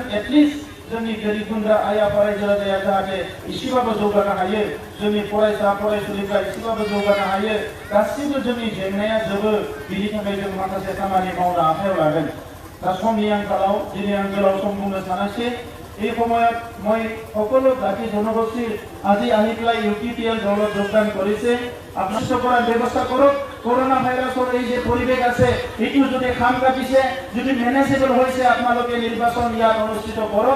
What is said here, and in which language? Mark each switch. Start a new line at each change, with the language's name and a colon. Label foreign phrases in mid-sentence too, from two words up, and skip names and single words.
Bodo: एटलिस्ट जोंनि गोरिब गुन्द्रा आइ आफा रायजो राजाया जाहाथे एसेबाबो जौगानो हायो, जोंनि फरायसा फरायसुलिफ्रा एसेबाबो जौगानो हायो, गासिबो जोंनि जेंनाया जोबो, बिनि थाखाय जों माखासे खामानि मावनो आखायाव लागोन। दा समनि आंखालाव दिनै आं गोलाव सम बुंनो सानाखिसै।
Assamese: এই সময়ত মই সকলো জাতি জনগোষ্ঠীৰ আজি আহি পেলাই UPPL দলত যোগদান কৰিছে। আপোনালোকে কৰাৰ ব্যৱস্থা কৰক। করোনা ভাইরাসৰ এই যে পৰিৱেশ আছে, এইটো যদি খাম কাটিছে, যদি মেনেজেবল হৈছে, আপোনালোকে নিৰ্বাচন ইয়াত অনুষ্ঠিত কৰক।